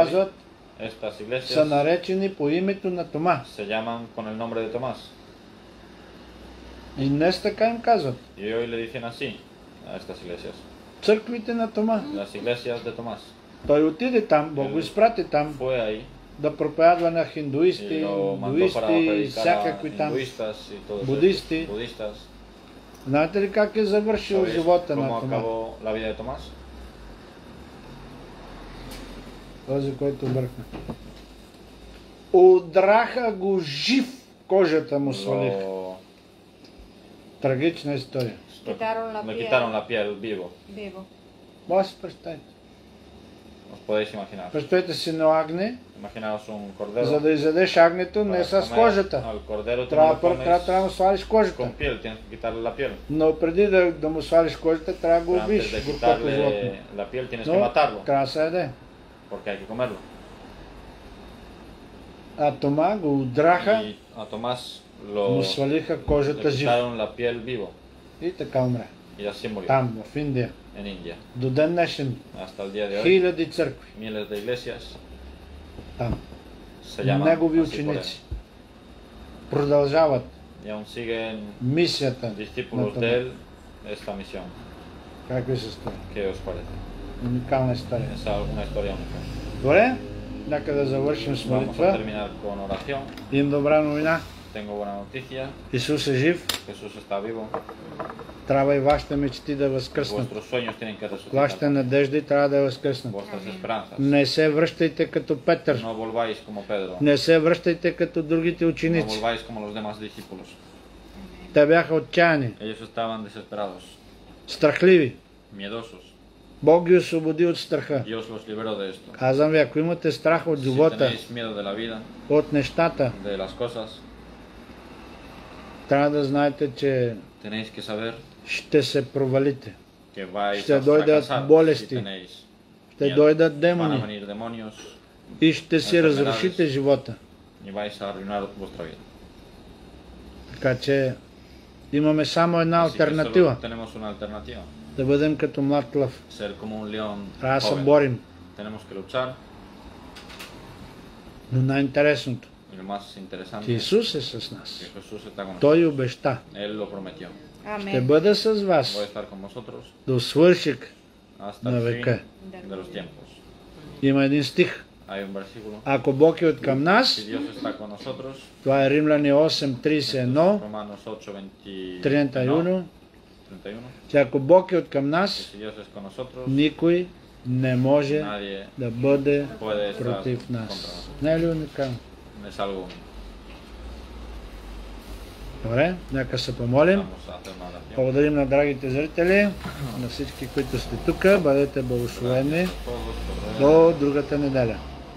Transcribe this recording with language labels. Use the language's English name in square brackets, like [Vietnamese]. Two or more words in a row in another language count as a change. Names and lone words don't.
[Bulgarian] казват, [Spanish] Estas [Bulgarian] са [Spanish] iglesias [Bulgarian] наречени по името на Тома. [Spanish] se llaman con el nombre de Tomás. [Bulgarian] И днес така им казват. [Spanish] Y hoy le dicen así a estas iglesias. [Bulgarian] Църквите на Тома. [Spanish] Las iglesias de Tomás. [Bulgarian] Той отиде там, Бог го изпрати там, [Spanish] Fue ahí [Bulgarian] да проповядва на [Spanish] y [Bulgarian] хиндуисти, [Spanish] lo mandó para [Bulgarian] индуисти, [Spanish] predicar a [Bulgarian] всякакви там. [Spanish] hinduistas y todos budistas. estos budistas. [Bulgarian] Знаете ли как е завършил [Spanish] ¿Sabéis [Bulgarian] живота [Spanish] cómo [Bulgarian] на Тома? [Spanish] acabó la vida de Tomás? [Bulgarian] Този, който бъркна. Удраха го жив, кожата му свалиха. [Spanish] Lo, [Bulgarian] Трагична история. [Spanish] Quitaron la le piel. quitaron la piel vivo. Vivo. [Bulgarian] Може да си представите. [Spanish] Os podéis imaginar. [Bulgarian] Представете си на агне, [Spanish] Imaginaos un cordero. [Bulgarian] за да изядеш агнето не [Spanish] Para [Bulgarian] с [Spanish] comer [Bulgarian] кожата. [Spanish] Al cordero tú no [Bulgarian] Трябва [Spanish] lo [Bulgarian] първо [Spanish] comes [Bulgarian] трябва да му свалиш кожата. [Spanish] con piel, tienes que quitarle la piel. [Bulgarian] Но преди да му свалиш кожата, трябва да го [Spanish] Pero [Bulgarian] убиш, [Spanish] antes de [Bulgarian] горкото животно. [Spanish] quitarle la piel tienes que [Bulgarian] Но [Spanish] matarlo, [Bulgarian] трябва да се яде. [Spanish] porque hay que comerlo. [Bulgarian] А Тома го удраха, [Spanish] Y a Tomás lo [Bulgarian] му свалиха [Spanish] le [Bulgarian] кожата жив. [Spanish] quitaron la piel vivo [Bulgarian] И така умря. [Spanish] y así murió [Bulgarian] Там, в Индия. [Spanish] en India. [Bulgarian] До ден днешен. [Spanish] Hasta el día de hoy, [Bulgarian] Хиляди църкви. [Spanish] miles de iglesias [Bulgarian] Там. [Spanish] se llaman [Bulgarian] Негови [Spanish] así por él. [Bulgarian] ученици. Продължават [Spanish] Y aún siguen [Bulgarian] мисията на [Spanish] discípulos [Bulgarian] Тома. [Spanish] de él esta misión. [Bulgarian] Как ви се струва? [Spanish] ¿Qué os parece? [Bulgarian] Уникална история. [Spanish] Es una historia única. [Bulgarian] Добре, нека да завършим с [Spanish] Vamos a [Bulgarian] молитва. [Spanish] terminar con oración. [Bulgarian] Им добра новина. [Spanish] Tengo buena noticia. [Bulgarian] Исус е жив. [Spanish] Jesús está vivo. [Bulgarian] Трябва и вашите мечти да възкръснат. [Spanish] Vuestros sueños tienen que resucitar. [Bulgarian] Вашите надежди трябва да възкръснат. [Spanish] Vuestras esperanzas. [Bulgarian] Не се връщайте като Петър. [Spanish] No volváis como Pedro. [Bulgarian] Не се връщайте като другите [Spanish] No [Bulgarian] ученици. [Spanish] volváis como los demás discípulos. [Bulgarian] Те бяха отчаяни, [Spanish] Ellos estaban desesperados, [Bulgarian] страхливи. [Spanish] miedosos. [Bulgarian] Бог ги освободи от страха. [Spanish] Dios los liberó de esto. [Bulgarian] Казвам ви, ако имате страх от [Spanish] Si [Bulgarian] живота, [Spanish] tenéis miedo de la vida, [Bulgarian] от нещата, [Spanish] de las cosas, [Bulgarian] трябва да знаете, че [Spanish] tenéis que saber [Bulgarian] ще се провалите. [Spanish] que vais [Bulgarian] Ще [Spanish] a [Bulgarian] дойдат [Spanish] fracasar si [Bulgarian] болести. [Spanish] tenéis [Bulgarian] Ще [Spanish] miedo. [Bulgarian] дойдат [Spanish] Van a [Bulgarian] демони [Spanish] venir demonios [Bulgarian] и ще си разрушите живота. [Spanish] y vais a arruinar vuestra vida. [Bulgarian] Така че имаме само една [Spanish] Así que [Bulgarian] алтернатива. [Spanish] solo tenemos una alternativa. [Bulgarian] Да бъдем като млад лъв. [Spanish] Ser como un león [Bulgarian] Трябва да се [Spanish] joven. [Bulgarian] борим. [Spanish] Tenemos que luchar. [Bulgarian] Но най-интересното, [Spanish] Y lo más interesante [Bulgarian] че [Spanish] es [Bulgarian] Исус е с нас. [Spanish] que Jesús está con nosotros. [Bulgarian] Той обеща. [Spanish] Él lo prometió. [Bulgarian] Ще Амин. бъда с [Spanish] Voy a [Bulgarian] вас [Spanish] estar con vosotros [Bulgarian] до свършик. [Spanish] hasta [Bulgarian] На [Spanish] el [Bulgarian] века. [Spanish] fin de los tiempos. [Bulgarian] Има един стих. [Spanish] Hay un versículo. [Bulgarian] Ако Бог е от към [Spanish] Si [Bulgarian] нас, [Spanish] Dios está con nosotros, [Bulgarian] това е Римляни 8:31, [Spanish] Romanos 8, 31, 31, [Bulgarian] че ако Бог е от към [Spanish] que [Bulgarian] нас, [Spanish] si Dios es con nosotros, [Bulgarian] никой не може [Spanish] nadie [Bulgarian] да бъде [Spanish] puede estar [Bulgarian] против [Spanish] contra [Bulgarian] нас. [Spanish] nosotros. [Bulgarian] Не е ли уникално? [Spanish] Es algo único. [Bulgarian] Добре, нека се помолим. [Spanish] Vamos a hacer una oración. [Bulgarian] Благодарим на драгите зрители, на всички, които сте тук. Бъдете благословени [Spanish] Todos por ver. [Bulgarian] до другата неделя.